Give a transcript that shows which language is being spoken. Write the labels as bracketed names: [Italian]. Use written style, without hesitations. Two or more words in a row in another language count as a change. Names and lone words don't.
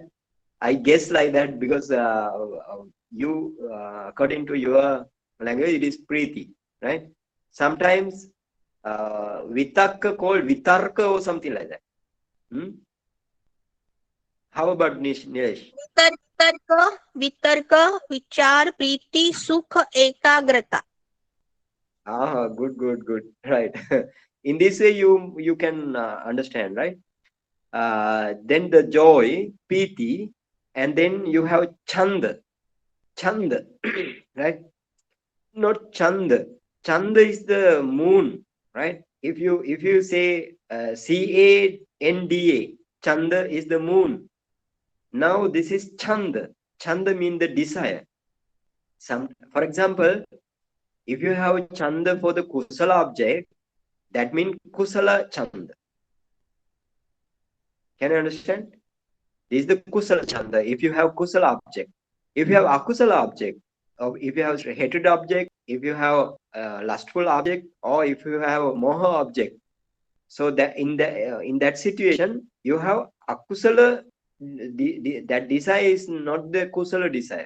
[English] I guess like that because you, according to your language, it is priti, right? Sometimes vitakka called vitarka or something like that. Hmm? How about Nilesh? [Sanskrit] वितर्क, विचार, प्रीति, सुख, एकाग्रता. [English] Good. Right. In this way, you can understand, right? Then the joy, piti, and then you have chanda, right? Not chanda. Chanda is the moon, right? If you say Canda, chanda is the moon. Now this is chanda. Chanda means the desire. For example, if you have chanda for the kusala object, that means [Pali] kusala chanda. [English] Can you understand? This is the [Pali] kusala chanda. [English] If you have kusala object, if you have akusala object, or if you have hatred object, if you have lustful object, or if you have a moha object, so that in that situation you have akusala. That desire is not the kusala desire.